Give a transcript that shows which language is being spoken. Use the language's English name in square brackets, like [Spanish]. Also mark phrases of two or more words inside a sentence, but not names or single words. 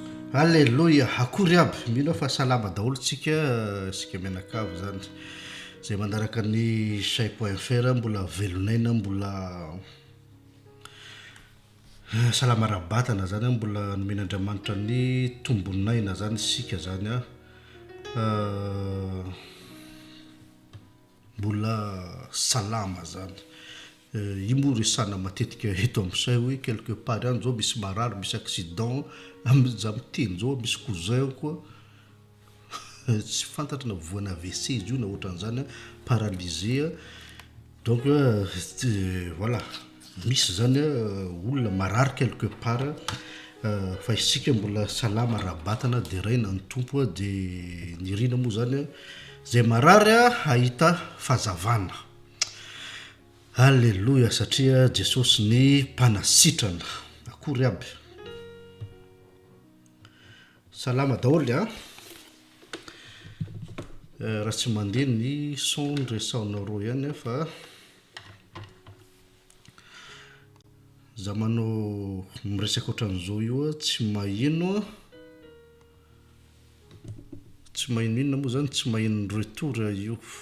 [Malagasy] Alléluia, akory aby mino fa salama daholo sika mianakavy zany zay mandaraka ny chai.fr mbola velonaina mbola salama rabatana zany mbola nomen'Andriamanitra ny tombonaina zany sika zany mbola salama zany imo resana matetika eto amin'izay hoe [French] quelque part [Malagasy] any zao misy marary misy accident za miteny zao misy cousin koa tsy fantatra na voana AVC izy io na ohatran'izany paralysé [French] donc voilà [Malagasy] misy zany olona marary [French] quelque part [Malagasy] fa isika mbola salama rabatana de raina ny tompo de nirina moa zany zay marary ahita fazavana. Alléluia satria Jesosy ny mpanasitrana akory aby salama daholo raha tsy mandeha ny son resaonareo ihany fa za manao miresaka ohatran'izao io tsy mahino inona moa zany tsy mahino retour io.